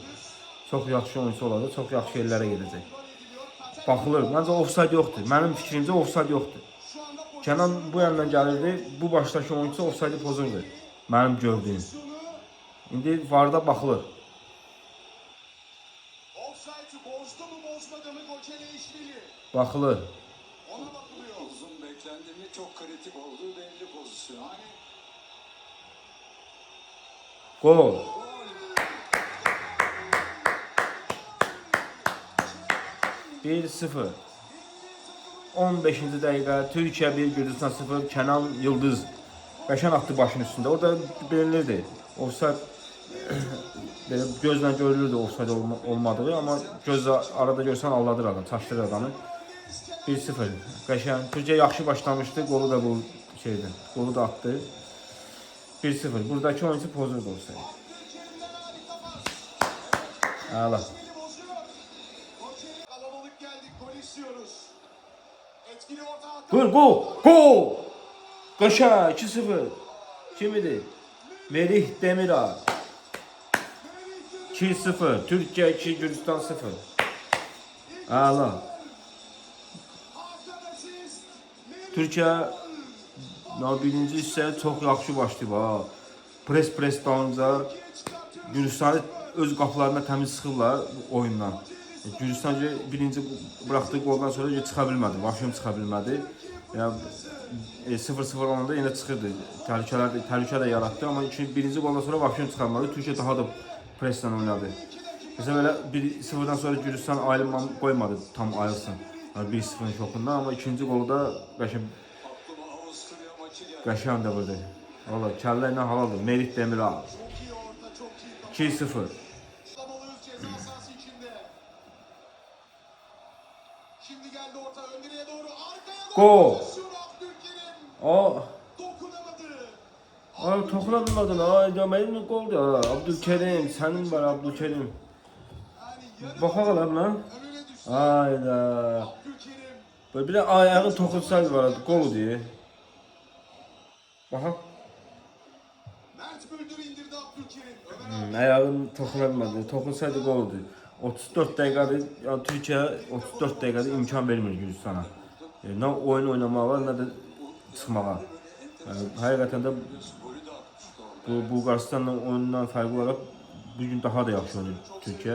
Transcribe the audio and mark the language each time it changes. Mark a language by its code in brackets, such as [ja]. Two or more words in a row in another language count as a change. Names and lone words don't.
[az] Çox yaxşı yerlərə gedəcək. Baxılır, məncə offside yoxdur. Mənim fikrimcə offside yoxdur. Kenan bu yandan gəlirdi, bu başdakı oyuncu offside pozurdu. Mənim gördüyüm. İndi VAR-da baxılır. Baxılır. [tr] Uzun beklendi mi çok kritik olduğu belli pozisyon. Gol. Bir 0. [az] 15-ci dəqiqə Türkiyə 1, Gürcüstan 0. Kenan Yıldız qəşəng atdı başın üstündə. Orada bilinirdi. Offside gözlə görülürdü offside olmadığı, amma gözlə arada görsən alladır adam, çaşdırır adamı. 1-0. Qəşəng. Türkiyə yaxşı başlamışdı. Qolu da bu şeydir. Qolu da atdı. 1-0. [tr] Buradaki oyuncu pozur da olsaydı. Allah. Kalabalık geldik, gol istiyoruz. Etkili orta hatta. Gol, gol, gol. Kaşa 2-0. [az] Kim idi? Merih Demiral. 2-0. [tr] Türkiye 2, Gürcistan 0. Allah. [az] Türkiye birinci hissə çox yaxşı başlayıb ha. Pres dalınca Gürcistanı öz qapılarına təmiz sıxırlar oyundan. Gürcistan birinci buraxdığı qoldan sonra çıxa bilmədi. Vahşim çıxa bilmədi. Yəni 0-0 olanda yenə çıxırdı. Təhlükə də yaratdı, amma birinci qoldan sonra Vahşim çıxarmadı. Türkiyə daha da preslə oynadı. Mesela belə 1-0-dan sonra Gürcistan ayrılma qoymadı, tam ayrılsın. Yəni 1-0-ın şokundan, amma ikinci qolda qəşəng də burada. Valla kəllə ilə halaldır. Merih Demiral. 2-0. [tr] Şimdi geldi orta ön direğe doğru, arkaya doğru. Gol. Abdülkerim dokunamadı. [az] Toxuna bilmədin. Mənim qoldur ha. Abdülkerim, sənin var Abdülkerim. Baxaq lan lan. [tr] Önüne düştü. Ayda. Abdülkerim. [az] Böyle bir de ayağın toxunsaydı var, qol diye. Baxaq. [tr] Mert Müldür indirdi Abdülkerim. Ömer abi. [az] Ayağın toxuna bilmədi. Toxunsaydı qoldu. 34 dəqiqədir, yəni Türkiyə 34 dəqiqədə imkan vermir Gürcistana. Nə oyun oynamağa var, nə də çıxmağa. Yəni həqiqətən də bu Bulqaristanla oyundan fərqli olaraq bu gün daha da yaxşı oynayır Türkiyə.